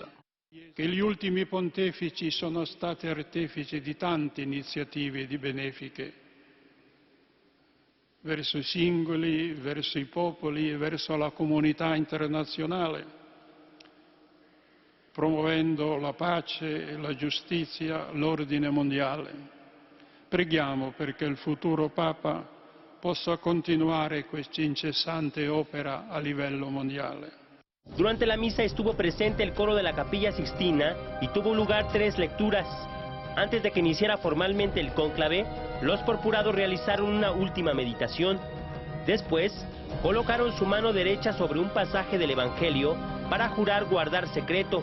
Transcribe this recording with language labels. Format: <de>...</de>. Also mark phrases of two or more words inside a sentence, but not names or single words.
<it>Che gli ultimi pontefici sono stati artefici di tante iniziative di benefiche verso i singoli, verso i popoli e verso la comunità internazionale, promuovendo la pace, la giustizia, l'ordine mondiale. Preghiamo perché il futuro Papa possa continuare questa incessante opera a livello mondiale.</it> <es>Durante la misa estuvo presente el coro de la Capilla Sixtina y tuvo lugar 3 lecturas. Antes de que iniciara formalmente el cónclave, los purpurados realizaron una última meditación. Después, colocaron su mano derecha sobre un pasaje del Evangelio para jurar guardar secreto.</es>